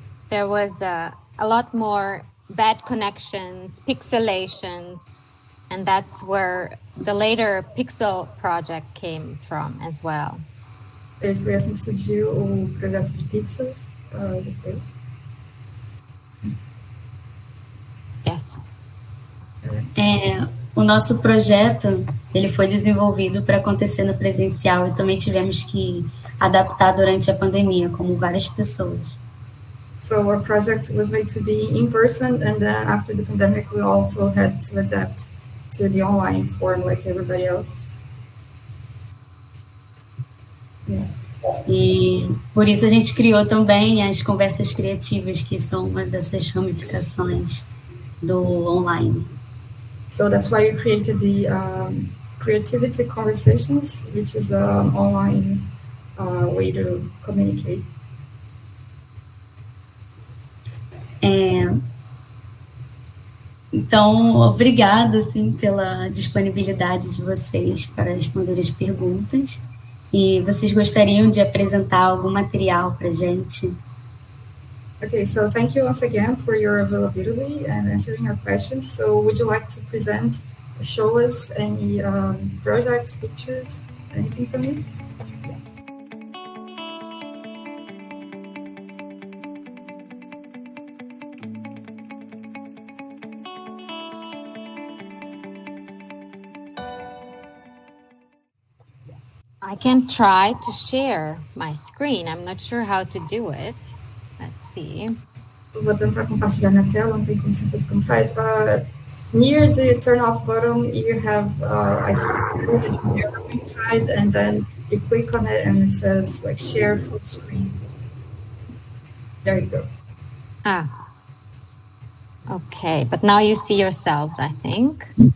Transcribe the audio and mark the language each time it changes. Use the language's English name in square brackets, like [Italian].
[English] There was a lot more bad connections, pixelations, and that's where the later Pixel project came from as well. [Portuguese] E foi assim que surgiu o projeto de Pixels depois. [English] Yes. [Portuguese] O nosso projeto, ele foi desenvolvido para acontecer no presencial e também tivemos que adaptar durante a pandemia, como várias pessoas. [English] So our project was made to be in person, and then after the pandemic, we also had to adapt to the online form like everybody else. Yes. [Portuguese] E por isso a gente criou também as Conversas Criativas, que são uma dessas ramificações do online. [English] So that's why we created the Creativity Conversations, which is an online way to communicate. [Portuguese] Então, obrigada assim, pela disponibilidade de vocês para responder as perguntas. E vocês gostariam de apresentar algum material para a gente? [English] Okay, so thank you once again for your availability and answering our questions. So would you like to present or show us any projects, pictures, anything from you? I can try to share my screen. I'm not sure how to do it. Let's see. [Portuguese] Vou tentar compartilhar minha tela, não tem como certeza como faz. [English] Near the turn off button, you have a screen on your right side, and then you click on it and it says like share full screen. There you go. Okay, but now you see yourselves, I think.